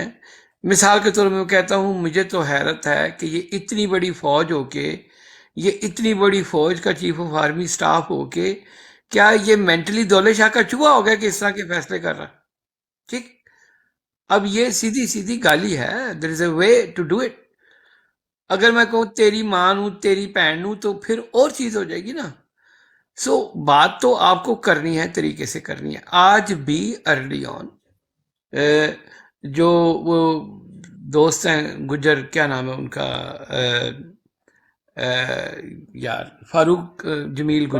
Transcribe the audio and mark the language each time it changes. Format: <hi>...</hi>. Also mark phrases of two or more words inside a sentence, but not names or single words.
<ur>مثال کے طور میں کہتا ہوں، مجھے تو حیرت ہے کہ یہ اتنی بڑی فوج ہو کے، یہ اتنی بڑی فوج کا</ur> <en>chief of army staff</en> <ur>ہو کے، کیا یہ مینٹلی دولے شاہ کا چوہا ہو گیا کہ اس طرح کے فیصلے کر رہا؟ ٹھیک، اب یہ سیدھی سیدھی گالی ہے.</ur> <en>There is a way to do it.</en> <pa>اگر میں کہوں تیری ماں نوں، تیری بہن نوں،</pa> <ur>تو پھر اور چیز ہو جائے گی نا. سو بات تو آپ کو کرنی ہے، طریقے سے کرنی ہے. آج بھی</ur> <en>early on</en> <ur>جو وہ دوست ہیں گجر، کیا نام ہے ان کا، یار فاروق جمیل گجر،</ur>